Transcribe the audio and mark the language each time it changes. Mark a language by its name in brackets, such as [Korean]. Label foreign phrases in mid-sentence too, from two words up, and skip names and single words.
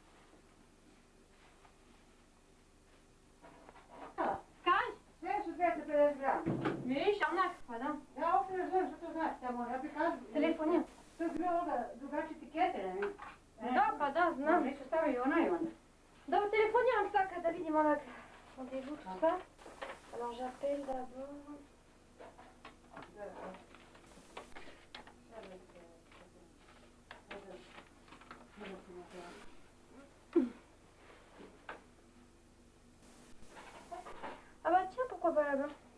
[Croatian] Kaj? Sve su 250 grama. Vidiš, onak, pa da. Ja uopće ne znam što to znači, tamo, ja bi kažu... Telefonija. To je bilo ovoga drugačije etikete, ne? Da, pa da, znam. Nisu stavili onaj onda. Dobro, telefoniram sad kada vidim onak [French] rendez-vous, tout ça. Alors j'appelle d'abord. Ah bah tiens, pourquoi pas là-bas?